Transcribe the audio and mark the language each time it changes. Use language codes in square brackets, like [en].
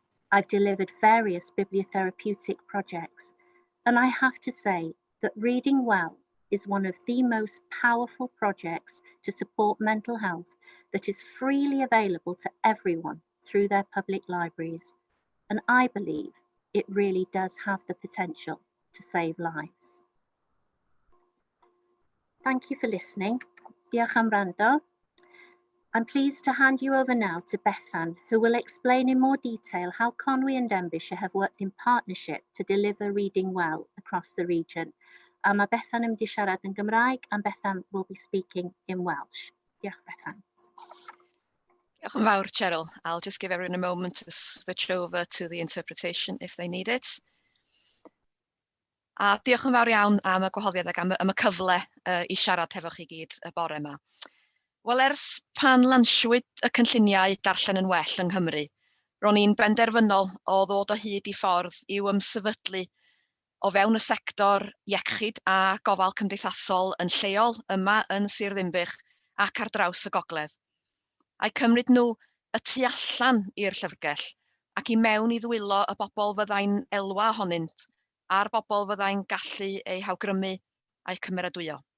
[en] I've delivered various bibliotherapeutic projects, and I have to say that Reading Well is one of the most powerful projects to support mental health that is freely available to everyone through their public libraries, and I believe it really does have the potential to save lives. Thank you for listening. [cy] Diolch am wrando. [en] I'm pleased to hand you over now to Bethan, who will explain in more detail how Conwy and Denbighshire have worked in partnership to deliver Reading Well across the region. [cy] Mae Bethan yn mynd I siarad yn Gymraeg, [en] and Bethan will be speaking in Welsh. [cy] Diolch, Bethan. Diolch yn fawr, Cheryl. [en] I'll just give everyone a moment to switch over to the interpretation if they need it. [cy] A diolch yn fawr iawn am y gwahoddiad ac am y cyfle I siarad hefo chi gyd y bore yma. Wel, ers pan lansiwyd y cynlluniau darllen yn well yng Nghymru, ro'n i'n benderfynol o ddod o hyd I ffordd i'w ymsefydlu o fewn y sector iechyd a gofal cymdeithasol yn lleol yma yn Sir Ddinbych ac ar draws y gogledd, a'i cymryd nhw y tu allan i'r llyfrgell ac I mewn I ddwylo y bobl fyddai'n elwa ohonynt a'r bobl fyddai'n gallu eu hawgrymu a'u cymeradwyo.